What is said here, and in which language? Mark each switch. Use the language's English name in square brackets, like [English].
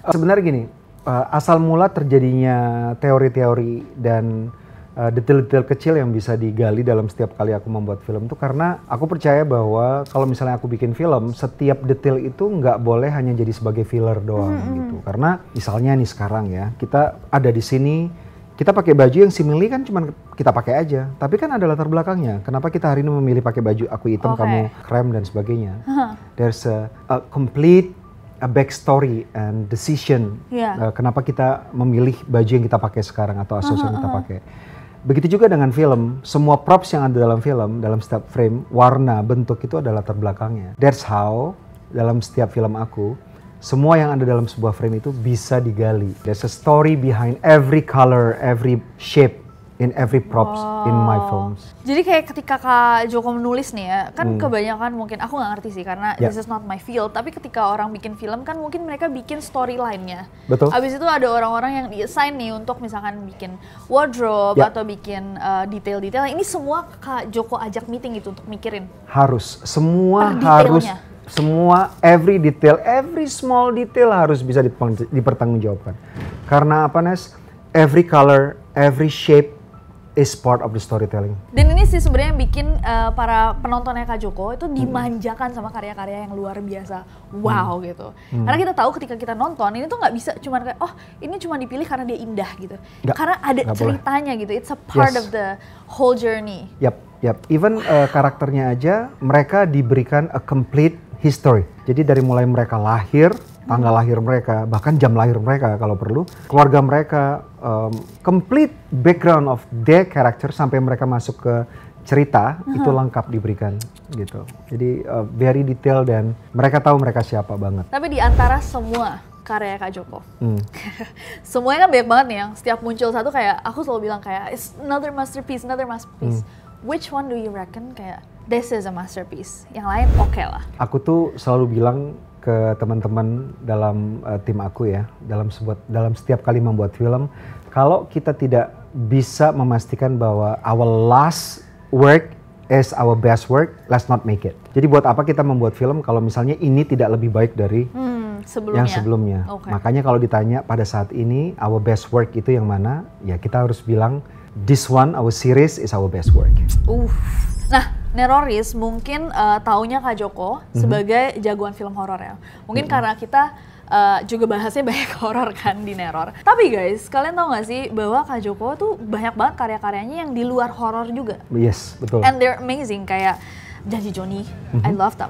[Indonesian] Sebenarnya gini, asal mula terjadinya teori-teori dan detail-detail kecil yang bisa digali dalam setiap kali aku membuat film tuh karena aku percaya bahwa kalau misalnya aku bikin film, setiap detail itu nggak boleh hanya jadi sebagai filler doang gitu. Karena misalnya nih sekarang ya, kita ada di sini, kita pakai baju yang simili kan cuman kita pakai aja. Tapi kan ada latar belakangnya. Kenapa kita hari ini memilih pakai baju aku hitam, kamu krem dan sebagainya. [English] There's a complete backstory and decision. [Indonesian] Kenapa kita memilih baju yang kita pakai sekarang atau aksesoris yang kita pakai. Begitu juga dengan film. Semua props yang ada dalam film, dalam setiap frame, warna, bentuk itu ada latar belakangnya. [English] That's how [Indonesian] dalam setiap film aku, semua yang ada dalam sebuah frame itu bisa digali. [English] There's a story behind every color, every shape, in every props in my films. [Indonesian] Jadi kayak ketika Kak Joko menulis nih ya, kan kebanyakan mungkin, aku nggak ngerti sih karena [English] this is not my field, [Indonesian] tapi ketika orang bikin film kan mungkin mereka bikin storyline-nya. Betul. Abis itu ada orang-orang yang di-assign nih untuk misalkan bikin wardrobe atau bikin detail-detail. Ini semua Kak Joko ajak meeting gitu untuk mikirin? Harus, semua harus. Semua, [English] every detail, every small detail [Indonesian] harus bisa dipertanggungjawabkan. Karena apa Nes? [English] Every color, every shape is part of the storytelling. [Indonesian] Dan ini sih sebenarnya yang bikin para penontonnya Kak Joko itu dimanjakan sama karya-karya yang luar biasa. Wow gitu. Karena kita tahu ketika kita nonton, ini tuh nggak bisa cuma kayak, oh ini cuma dipilih karena dia indah gitu. Karena ada ceritanya gitu, [English] it's a part of the whole journey. [Indonesian] Yap. Even karakternya aja, mereka diberikan [English] a complete history. [Indonesian] Jadi dari mulai mereka lahir, tanggal lahir mereka, bahkan jam lahir mereka kalau perlu, keluarga mereka, [English] complete background of their character [Indonesian] sampai mereka masuk ke cerita, itu lengkap diberikan gitu. Jadi very detail dan mereka tahu mereka siapa banget. Tapi di antara semua karya Kak Joko, semuanya kan banyak banget nih yang setiap muncul satu kayak, aku selalu bilang kayak, [English] it's another masterpiece. Which one do you reckon [Indonesian] kayak, [English] this is a masterpiece? [Indonesian] Yang lain oke lah. Aku tuh selalu bilang ke teman-teman dalam tim aku ya, dalam setiap kali membuat film, kalau kita tidak bisa memastikan bahwa [English] our last work is our best work, let's not make it. [Indonesian] Jadi buat apa kita membuat film kalau misalnya ini tidak lebih baik dari yang sebelumnya. Makanya kalau ditanya pada saat ini our best work itu yang mana, ya kita harus bilang [English] this one, our series is our best work. [Indonesian] Nah, Neroris mungkin taunya Kak Joko sebagai jagoan film horor ya. Mungkin karena kita juga bahasnya banyak horor kan di Neror. Tapi guys, kalian tahu gak sih bahwa Kak Joko tuh banyak banget karya-karyanya yang di luar horor juga. [English] Yes, [Indonesian] betul. [English] And they're amazing, [Indonesian] kayak [English] Janji Joni, I love that.